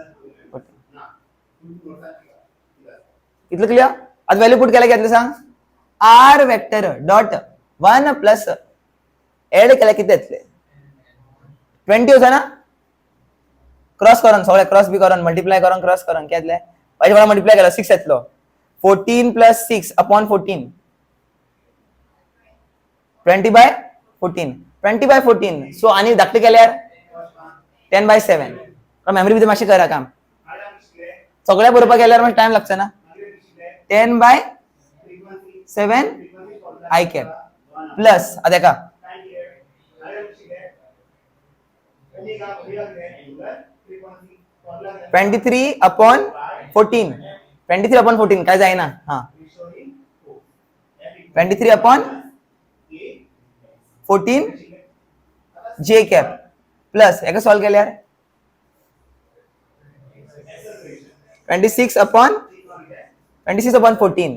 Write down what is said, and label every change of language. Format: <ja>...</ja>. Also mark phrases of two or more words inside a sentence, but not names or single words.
<kok>इतलं क्लियर? आता</kok> <en>value put</en> <kok>केल्या घेतलं सांग.</kok> <en>r vector dot</en> <kok>1 + एड केल्या किती येतले? 20 होता ना. क्रॉस करून सगळे क्रॉस बी करून मल्टिप्लाय करून क्रॉस करून कितले? पाहिजे मला मल्टिप्लाय केला 6 येतलो. 14 + 6/14 20/14 20/14. सो आणि धाकटे केल्यार 10/7. मेमरी भितर मातशें करा काम. सगळ्या बरोवपाक गेल्यार मातशें टाइम लागचा ना. 10/7 I</kok> <en>cap plus</en> <kok>आता का 23/14 23/14 काय जायना. हा 23/14 J</kok> <en>cap plus</en> <kok>एका सॉल्व केल्यार 26/14.</kok>